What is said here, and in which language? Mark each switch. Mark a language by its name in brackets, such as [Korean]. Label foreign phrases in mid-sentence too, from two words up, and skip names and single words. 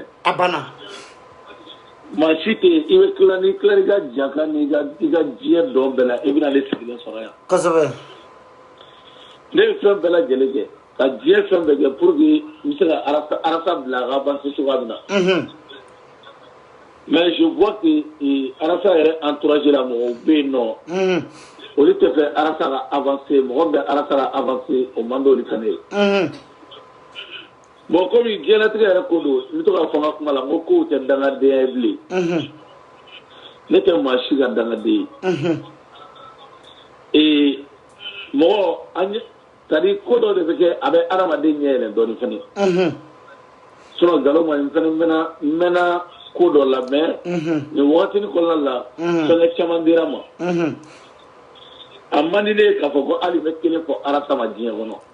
[Bambara] a banna. maa si tɛ yen i bɛ tila n'i tila i ka jaka ni i ka diɲɛ dɔn bɛɛ la i bɛna ale sigilen sɔrɔ yan. kosɛbɛ. ne ye fɛn bɛɛ lajɛlen kɛ ka diɲɛ fɛn bɛɛ kɛ [French] pour que [Bambara] n bɛ se ka arasa bila a ka avancer cogoya min na. [French] mais je vois que [Bambara] arasa yɛrɛ entourage la mɔgɔw bɛ yen nɔ. olu tɛ fɛ arasa ka avancer mɔgɔ bɛ arasa ka avancer o man d'olu fana ye. bon komi diɲɛlatigɛ yɛrɛ ko don n bɛ to k'a fɔ n ka kuma la n ko kow tɛ dangadenya ye bilen. ne tɛ maa si ka dangaden ye. mɔgɔ [French] c'est-à-dire [Bambara] ko dɔ de bɛ kɛ a bɛ adamaden ɲɛ yɛlɛ dɔɔnin fana. sinon nkalon ma n fana n mɛnna ko dɔ la mais nin wagatini kɔnɔna la fɛnkɛ caman dira n ma. a man di ne ye k'a fɔ ko hali n bɛ kelen fɔ arasa ma diɲɛ kɔnɔ.